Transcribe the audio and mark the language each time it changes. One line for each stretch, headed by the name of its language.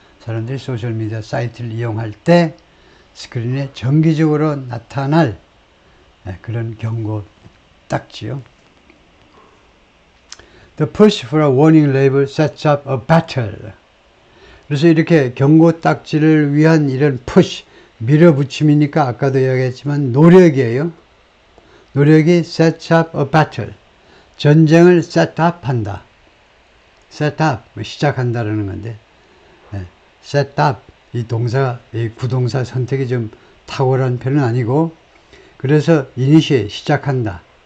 Korean: 사람들이 소셜미디어 사이트를 이용할 때 스크린에 정기적으로 나타날 그런 경고 딱지요.
English: The push for a warning label sets up a battle.
Korean: 그래서 이렇게 경고 딱지를 위한 이런 push, 밀어붙임이니까 아까도 이야기했지만 노력이에요. 노력이
English: sets up a battle.
Korean: 전쟁을 set up 한다. set up, 시작한다라는 건데, set up, 이 동사, 이 구동사 선택이 좀 탁월한 편은 아니고, 그래서 initiate, 시작한다.